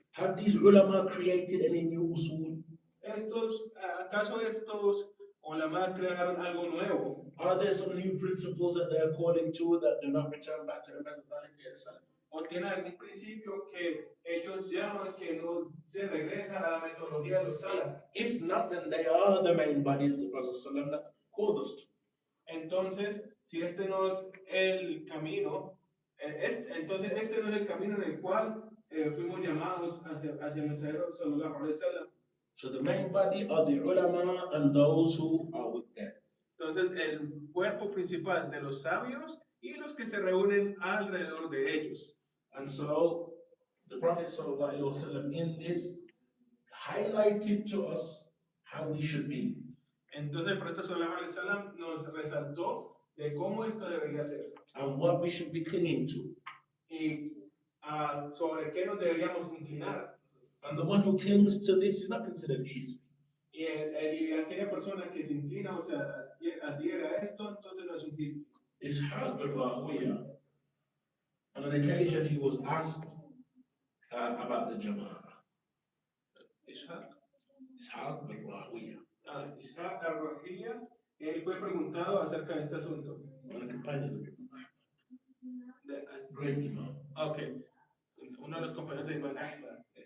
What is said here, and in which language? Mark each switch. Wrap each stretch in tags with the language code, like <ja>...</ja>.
<en>Have these ulama created any new usul?</en> <es>¿Acaso estos ulama crearon algo nuevo?</es> <en>Are there some new principles that they are calling to that do not return back to the methodology of Salaf?</en> <es>¿O tiene algún principio que ellos llaman que no se regresa a la metodología de los salaf?</es> <en>If not, then they are the main body of the Prophet ﷺ that's called us to.</en> <es>Entonces, si este no es el camino, entonces este no es el camino en el cual fuimos llamados hacia el mensajero sallallahu alaihi wasallam.</es> <en>So the main body are the ulama and those who are with them.</en> <es>Entonces, el cuerpo principal de los sabios y los que se reúnen alrededor de ellos.</es> <en>And so, the Prophet sallallahu alaihi wasallam in this highlighted to us how we should be.</en> <es>Entonces, el profeta sallallahu alaihi wasallam nos resaltó de cómo esto debería ser.</es> <en>And what we should be clinging to.</en> <es>Y sobre qué nos deberíamos inclinar.</es> <en>And the one who clings to this is not considered easy.</en> <es>Y aquella persona que se inclina o se adhiere a esto, entonces no es un hizbi.</es> <en>Ishaq al-Rahawiyah, on an occasion he was asked about the Jama'ah.</en> <es>Ishaq al-Rahawiyah. Ishaq al-Rahawiyah, él fue preguntado acerca de este asunto.</es> <en>One of the companions of great Imam. Okay.</en> <es>Uno de los compañeros de Imam Ahmad.</es>